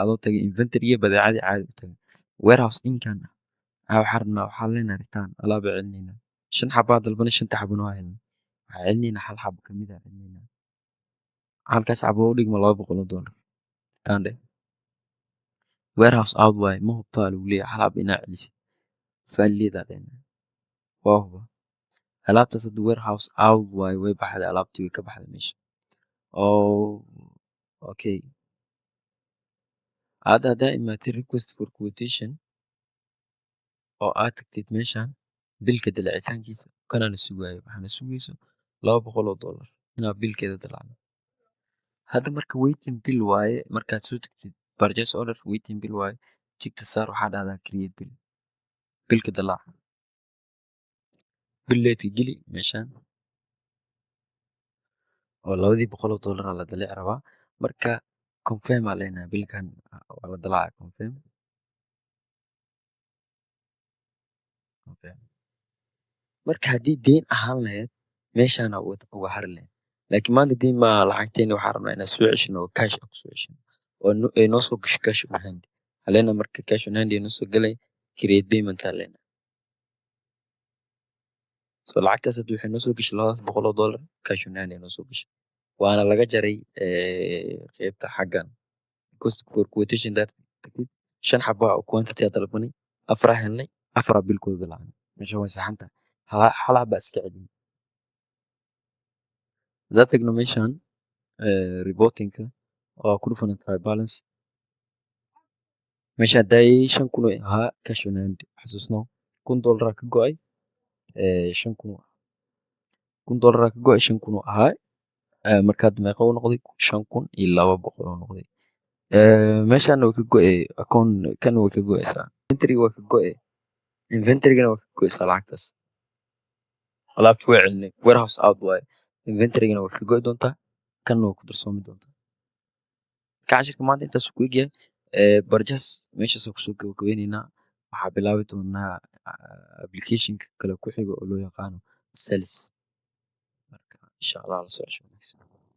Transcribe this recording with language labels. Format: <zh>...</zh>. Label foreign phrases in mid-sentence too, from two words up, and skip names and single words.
<so>adoo tagay inventory badeecadii caadi u tagay</so> <en>warehouse income</en> <so>waxaan rabnaa waxaan leenahay return alaab baa celinaynaa 5 xabaa dalbanay 5 xabana waa helnay waxaan celinaynaa hal xabo ka mid ah celinaynaa halkaas xabo u dhigma $200 return dheh</so> <en>warehouse out</en> <so>waaye ma hubtaa lagu leeyahay hal xabo inaa celisid faalidaa leenahay waa huba alaabtaas hadda</so> <en>warehouse out</en> <so>waaye way baxday alaabtii way ka baxday meesha okay haddaa imaatid</so> <en>request for quotation</en> <so>oo aad tagtid meeshaan bilka dalacitaankiisa kanana sugaayo waxaana sugayso $200 inaad bilkeeda dalacdo hadda marka</so> <en>waiting bill</en> <so>waaye markaad soo tagtid</so> <en>purchase order waiting bill</en> <so>waaye jigta saar waxaa dhahdaa</so> <en>create bill</en> <so>bilka dalaaca billeedka geli meeshaan oo $200 la dalici rabaa marka confirm aa leenahay bilkan waa la dalacaya confirm marka haddii deyn ahaan lahayd meeshaana uga hari lahayd laakiin maanta deyn maaha lacagteeni waxaan rabnaa inaan soo ceshino oo cash aan kusoo ceshino oo ay noo soo gasho</so> <en>cash on hand</en> <so>haleena marka</so> <en>cash on hand</en> <so>ay noo soo galay</so> <en>create payment</en> <so>aa leenahay so lacagtaas hadda waxay noo soo gashay $200</so> <en>cash on hand</en> <so>ay noo soo gashay waana laga jaray qaybta xaggan</so> <en>cost for quotation that</en> <so>5 xabo oo quantity aa dalbanay 4 aa helnay 4 aa bilkooda dalacnay meesha way saxan tahay hal xabo iska celin haddaa tagno meeshaan reportingka oo ku dhufana</so> <en>trial balance</en> <so>meesha haddaayay $5,000 ahaa</so> <en>cash on hand</en> <so>xasuusno $1,000 ka go'ay $5,000 ka go'ay $5,000 ahaa markaad meeqa u noqday $5,200 oo noqday meeshaan way ka go'ay account kan way ka go'aysaa inventory waa ka go'ay inventory-gana waa ka go'aysaa lacagtaas alaabta waa celinay</so> <en>warehouse out</en> <so>waaye inventory-gana waa ka go'i doontaa kanna waa ku darsoomi doontaa marka cashirka maanta intaas ku egyahay purchase meeshaasaan kusoo gabagabeynaynaa waxaa bilaabi doonaa applicationka kale ku xiga oo loo yaqaano sales marka</so> <ar>إن شاء الله</ar> <so>la socosho wanaagsan</so>